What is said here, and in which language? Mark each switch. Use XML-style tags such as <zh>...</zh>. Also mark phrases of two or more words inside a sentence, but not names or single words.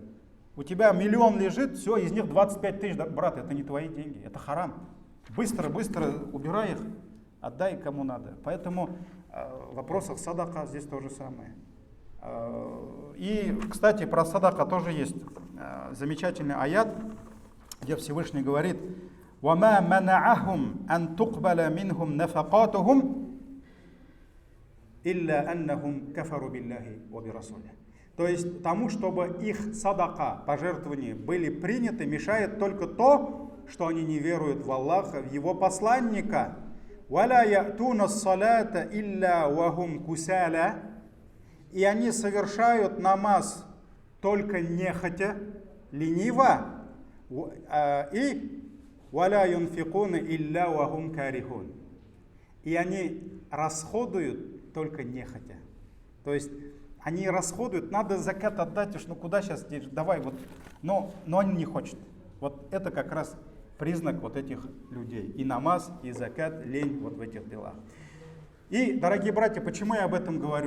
<ru>У тебя 1 000 000 лежит, все, из них 25 тысяч, да, брат, это не твои деньги, это харам. Быстро убирай их. отдай кому надо. Поэтому в вопросах садака здесь то же самое. И, кстати, про садака тоже есть замечательный аят, где Всевышний говорит:</ru> <ar>وَمَا مَنَعَهُمْ أَن تُقْبَلَ مِنْهُمْ نَفَقَاتُهُمْ إِلَّا أَنَّهُمْ كَفَرُوا بِاللَّهِ وَبِرَسُولِهِ.</ar> <ru>То есть тому, чтобы их садака, пожертвования были приняты, мешает только то, что они не веруют в Аллаха, в Его посланника.</ru> <ar>وَلَا يَأْتُونَ الصَّلَاةَ إِلَّا وَهُمْ كُسَالَى.</ar> <ru>И они совершают намаз только нехотя, лениво, и</ru> <ar>وَلَا يُنْفِقُونَ إِلَّا وَهُمْ كَارِهُونَ.</ar> <ru>И они расходуют только нехотя. То есть они расходуют, надо закат отдать, уж ну куда сейчас, давай вот, но они не хотят. Вот это как раз признак вот этих людей. И намаз, и закат, лень вот в этих делах. И, дорогие братья, почему я об этом говорю?</ru>